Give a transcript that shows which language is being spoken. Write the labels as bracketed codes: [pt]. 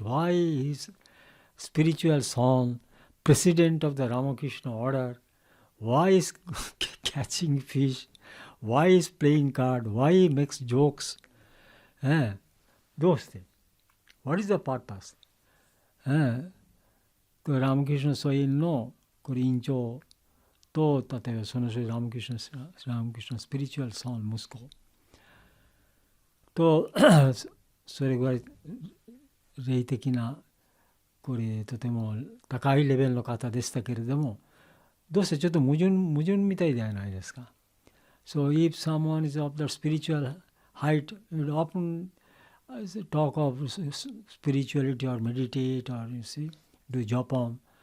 [en] Why his spiritual son, president of the Ramakrishna order, why is catching fish, why is playing card, why he makes jokes, those things. What is the purpose? [ja] Ramakrishna ソインの委員長と例えばその人ラマクリシュナスピリチュアルソン息子とそれぐらい霊的なこれとても高いレベルの方でしたけれどもどうせちょっと矛盾みたいではないですか。 [en] So if someone is of the spiritual height, you will often talk of spirituality or meditate or you see, do japa.